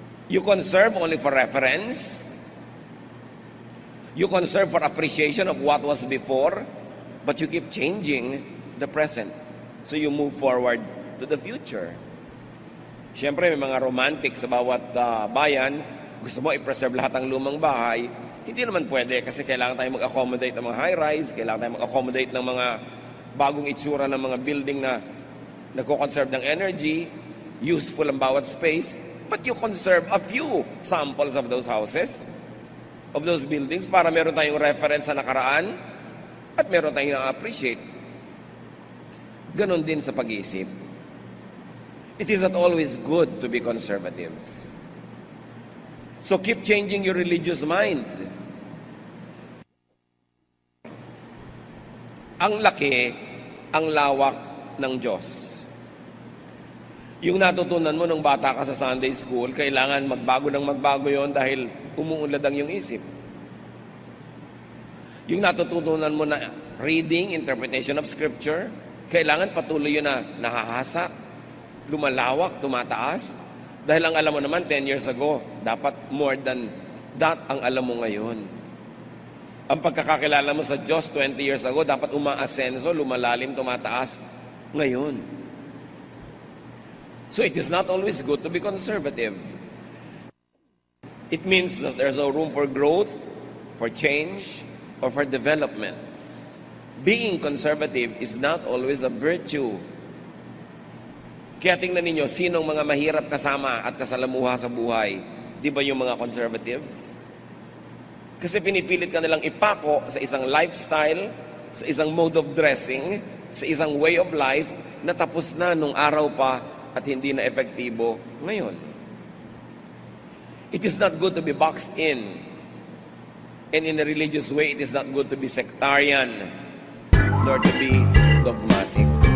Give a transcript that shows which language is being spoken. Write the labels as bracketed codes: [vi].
[en] You conserve only for reference. You conserve for appreciation of what was before, but you keep changing the present. So you move forward to the future. [tl] Siyempre, may mga romantic sa bawat bayan. Gusto mo i-preserve lahat ng lumang bahay. Hindi naman pwede kasi kailangan tayo mag-accommodate ng mga high-rise, kailangan tayo mag-accommodate ng mga bagong itsura ng mga building na nagko-conserve ng energy, useful ang bawat space, [en] but you conserve a few samples of those houses, of those buildings, [tl] para meron tayong reference sa nakaraan at meron tayong na-appreciate. Ganon din sa pag-iisip. [en] It is not always good to be conservative. So keep changing your religious mind. [tl] Ang laki, ang lawak ng Diyos. Yung natutunan mo nung bata ka sa Sunday school, kailangan magbago yon dahil umuunlad ang iyong isip. Yung natutunan mo na reading, [en] interpretation of Scripture, [tl] kailangan patuloy yun na nahahasa, lumalawak, tumataas. Dahil ang alam mo naman 10 years ago, dapat [en] more than that [tl] ang alam mo ngayon. Ang pagkakakilala mo sa Diyos 20 years ago, dapat umaasenso, lumalalim, tumataas ngayon. [en] So it is not always good to be conservative. It means that there's no room for growth, for change, or for development. Being conservative is not always a virtue. [tl] Kaya tingnan ninyo, sinong mga mahirap kasama at kasalamuha sa buhay? Di ba yung mga conservative? Kasi pinipilit ka nilang ipako sa isang lifestyle, sa isang [en] mode of dressing, [tl] sa isang [en] way of life [tl] na tapos na nung araw pa at hindi na epektibo ngayon. [en] It is not good to be boxed in. And in a religious way, it is not good to be sectarian, nor to be dogmatic.